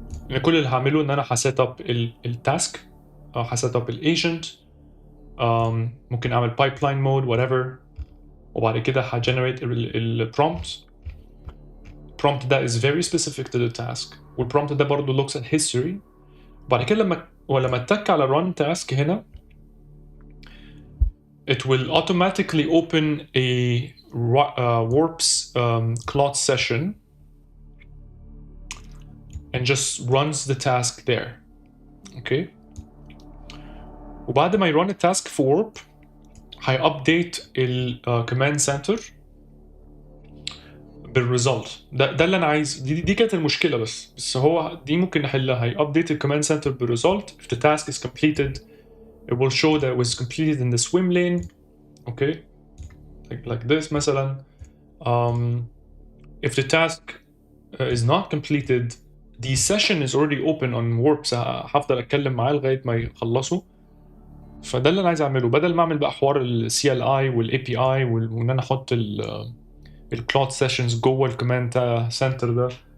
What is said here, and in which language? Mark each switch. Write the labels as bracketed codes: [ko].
[ar] ان كل اللي هعمله ان انا هسيت اب التاسك، هسيت اب الايجنت، ممكن اعمل بايبلاين مود whatever، وبعد كده هجنريت البرومبت. البرومبت ده [en] is very specific to the task، [ar] والبرومبت ده برضه [en] looks at history. [ar] وبعد كده لما اتك على [en] run task [ar] هنا [en] it will automatically open a warps cloth session and just runs the task there. Okay. [ar] وبعد ما يرun التاسك في warp هيupdate الكوماند سنتر بالريزلت. ده اللي انا عايز. دي كانت المشكله بس هو دي ممكن نحلها. هيupdate الكوماند سنتر بالريزلت. [en] If the task is completed it will show that it was completed in the swim lane. Okay, like this [ar] مثلا. [en] If the task is not completed the session is already open on warps. [ar] هفضل اتكلم معاه لغايه ما يخلصوا. فده اللي انا عايز اعمله بدل ما اعمل بقى حوار ال CLI وال API وان انا احط الكلود سيشنز جوه الكوماند سنتر ده.